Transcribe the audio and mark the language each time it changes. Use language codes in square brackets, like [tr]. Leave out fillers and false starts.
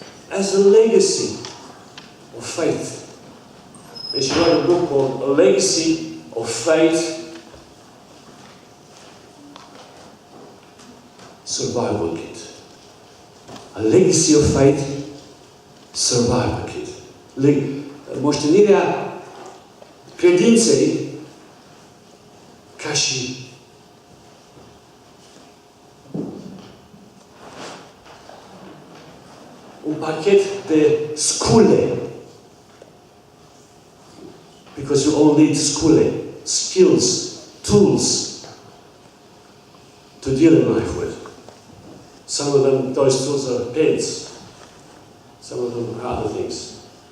[en] As a legacy of faith. And she wrote a book called A Legacy of Faith, Survival Kit. A Legacy of Faith, Survival Kit. [ro] Moștenirea credinței ca și un pachet de scule. [en] Because you all need scule, skills, tools to deal in life with. Some of them, those tools are pens. Some of them are other things.